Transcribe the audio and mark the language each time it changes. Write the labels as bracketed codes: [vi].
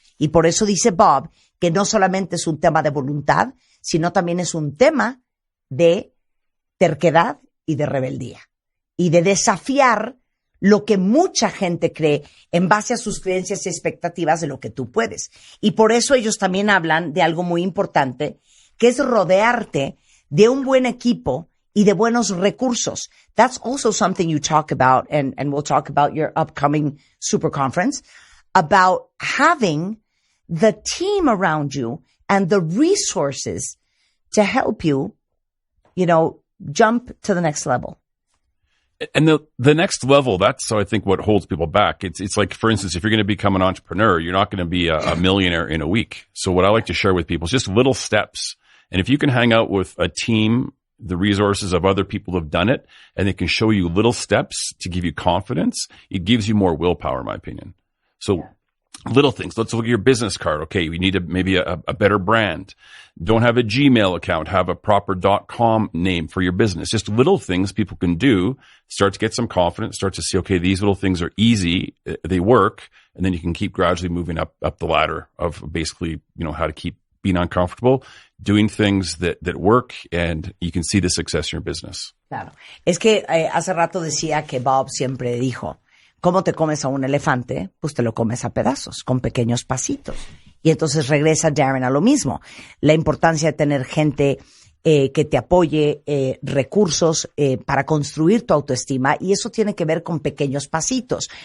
[es] Y por eso dice Bob que no solamente es un tema de voluntad, sino también es un tema de terquedad y de rebeldía. Y de desafiar lo que mucha gente cree en base a sus creencias y expectativas de lo que tú puedes. Y por eso ellos también hablan de algo muy importante, que es rodearte de un buen equipo y de buenos recursos. [en] That's also something you talk about, and we'll talk about your upcoming super conference, about having the team around you and the resources to help you, jump to the next level. And the next level, that's, so I think, what holds people back. It's like, for instance, if you're going to become an entrepreneur, you're not going to be a millionaire in a week. So what I like to share with people is just little steps. And if you can hang out with a team, the resources of other people who have done it, and they can show you little steps to give you confidence, it gives you more willpower, in my opinion. So little things. Let's look at your business card. Okay, you need maybe a better brand. Don't have a Gmail account. Have a proper .com name for your business. Just little things people can do. Start to get some confidence. Start to see, okay, these little things are easy. They work. And then you can keep gradually moving up the ladder of basically, how to keep being uncomfortable, doing things that work, and you can see the success in your business. [es] Claro. Es que hace rato decía que Bob siempre dijo, ¿cómo te comes a un elefante? Pues te lo comes a pedazos, con pequeños pasitos. Y entonces regresa Darren a lo mismo. La importancia de tener gente que te apoye, recursos para construir tu autoestima, y eso tiene que ver con pequeños pasitos.